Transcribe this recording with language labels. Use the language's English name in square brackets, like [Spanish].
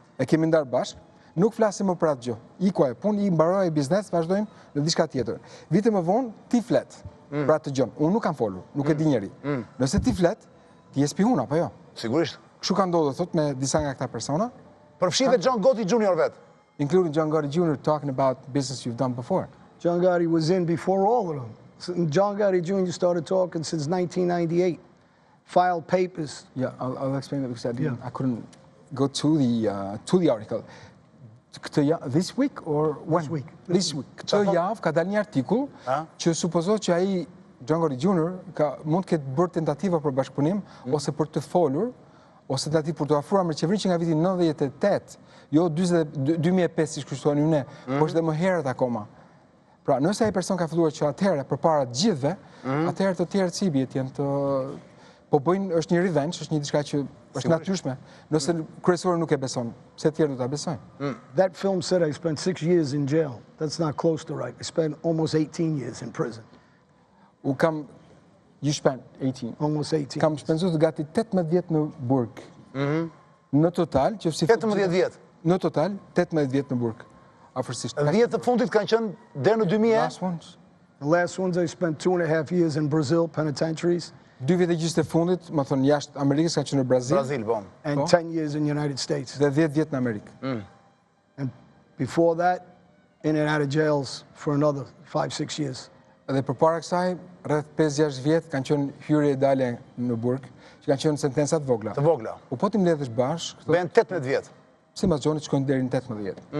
[Albanian] E kemi ndarë bashkë, nuk flasim më për atë gjë. Iko e punë, i mbaroi biznes, vazhdojmë në diçka tjetër. Vite më vonë ti flet për atë gjë. Unë nuk kam folur, nuk e di njeri. Nëse ti flet, ti je spiun apo jo? Sigurisht. Kështu ka ndodhur thot me disa nga këta persona. Përfshi dhe John Gotti Jr. vet. [English] Including John Gotti Jr. talking about business you've done before. John Gotti was in before all of them. John Gotti Jr. started talking since 1998. Filed papers. Yeah, I'll explain that because I couldn't go to the article. This week or when? This week. [Albanian] Këtë javë ka dalë një artikull që supozohet që ai John Gotti Jr. mund të ketë bërë tentativa për bashkëpunim ose për të folur ose tentativë për të afruar me qeverinë që nga viti 98, jo 2005 siç kushtojnë ne, por është dhe më herët akoma. Pra, nëse ai person ka filluar që atëherë përpara të gjithëve, atëherë të tjerët si bie janë të po bëjnë, është një revenge, është një diçka që është natyrshme. Nëse kryesori nuk e beson, pse të tjerë do ta besojnë? [English] That film said I spent 6 years in jail. That's not close to right. I spent almost 18 years in prison. You spent 18. Almost 18. [Albanian] Kam shpenzuar gati 18 vjet në burg. Në total, që si 18 vjet. Në total 18 vjet në burg. Afërsisht. 10 të fundit kanë qenë deri në 2000. [English] Last ones. The last ones I spent 2.5 years in Brazil penitentiaries. [Albanian] 2 vjet e gjysmë të fundit, më thon jashtë Amerikës kanë qenë në Brazil. Brazil, po. [English] And 10 years in the United States. [Albanian] Dhe 10 vjet në Amerikë. [English] And before that, in and out of jails for another 5-6 years. [Albanian] Dhe përpara kësaj, rreth 5-6 vjet kanë qenë hyrje e dalje në burg, që kanë qenë sentenca të vogla. Të vogla. Po ti mbledhesh bashkë, bën 18 vjet. Sipas Xhonit shkojnë deri në 18 vjet.